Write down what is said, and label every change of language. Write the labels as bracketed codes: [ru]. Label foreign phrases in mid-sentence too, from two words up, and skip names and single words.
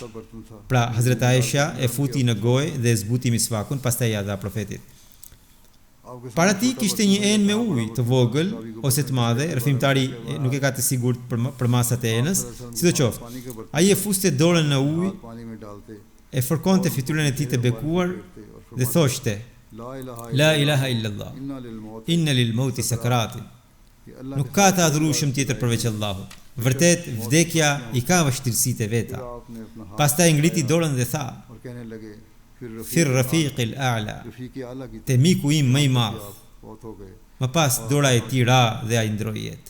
[sq] Pra Hazrat Aisha e futi në gojë dhe e zbuti misvakun, pastaj ja dha profetit. Para ti kishte një enë me ujë të vogël ose të madhe, rrëfimtari nuk e ka të sigurt për masat e enës, sidoqoftë. Ai e fuste dorën në ujë, e fërkonte fytyrën e tij të bekuar dhe thoshte: [ar] "لا إله إلا الله. إن للموت سكرات." [sq] Nuk ka të adhurueshëm tjetër përveç Allahut. Vërtet, vdekja I ka vështirësitë e veta. Pastaj ngriti dorën dhe tha: [ar] "في الرفيق الأعلى." [sq] Te miku im më I madh. Më pas dora e tij ra dhe ai ndroi jetë.